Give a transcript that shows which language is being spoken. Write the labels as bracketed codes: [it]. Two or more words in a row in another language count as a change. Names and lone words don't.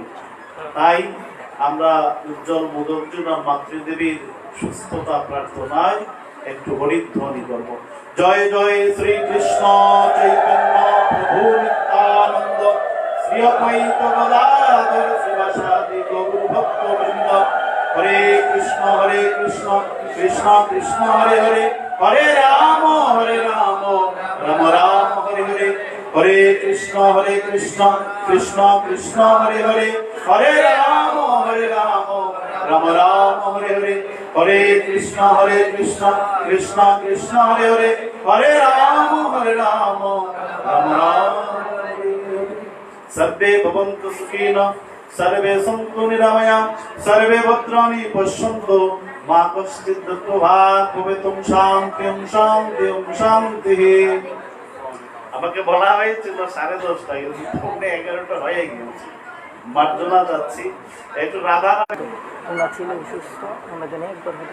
[bn] তাই আমরা উজ্জ্বল মোদকজুন আর মাতৃদেবীর সুস্থতা প্রার্থনায় একটু হরিধ্বনি করব। জয় জয় শ্রীকৃষ্ণ চৈতন্য প্রভু নিত্যানন্দ, শ্রী অদ্বৈত গদাধর শিবাসাদি গৌর ভক্তবৃন্দ। [sa] হরে কৃষ্ণ কৃষ্ণ কৃষ্ণ হরে হরে, হরে রাম রাম রাম হরে হরে। হরে কৃষ্ণ কৃষ্ণ কৃষ্ণ হরে হরে, হরে রাম রাম রাম হরে হরে। হরে কৃষ্ণ কৃষ্ণ কৃষ্ণ হরে হরে, হরে রাম রাম রাম হরে হরে। সর্বে ভবন্তু সুখিনঃ, সর্বে সন্তু নিরাময়া, সর্বে ভদ্রাণি পশ্যন্তু, মা কশ্চিৎ দুঃখভাগ্ ভবেৎ। শান্তি। [bn] আমাকে বলা হয়েছিল 10:30টায়, কিন্তু 11টা হয়ে গিয়েছে। মার্জনা যাচ্ছি একটু রাধা। ছিল অসুস্থ, আমরা জানি একবার